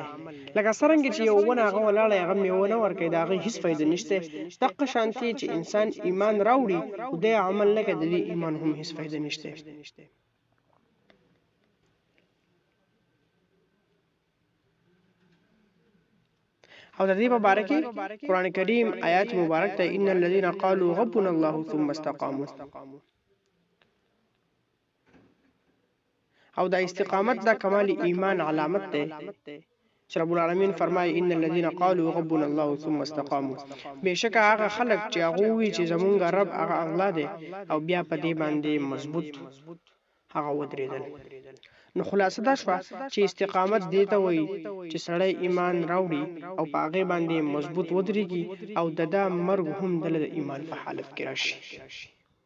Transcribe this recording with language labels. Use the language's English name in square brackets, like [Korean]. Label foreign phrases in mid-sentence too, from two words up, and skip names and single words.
[Pashto] لکه څرنګه چې یو ونه هغه ولاړی هغه میوه نه ورکوي، د هغې هېڅ فایده نشته، دقه شانتې چې انسان ایمان راوړي خو دی عمل نه کوي، د دې ایمان هم هېڅ فایده نشته. او د دې په باره کې قرآن کریم آیات مبارک ته [Arabic] ان الذين قالوا ربنا الله ثم استقاموا. [Pashto] او دا استقامت دا کمال ایمان علامت ده چې رب العالمین فرمایي [Arabic] ان الذين قالوا ربنا الله ثم استقاموا. [Pashto] بهشکه هغه خلک چې هغه وی چې زمونږ رب هغه الله دی او بیا په دې باندې مضبوط هغه ودرېدل. نو خلاصه دا شوه چې استقامت دې ته وایي چې سړی ایمان راوړي او په هغې باندې مضبوط ودرېږي او د دا مرګ هم دله د ایمان په حالت کې راشي.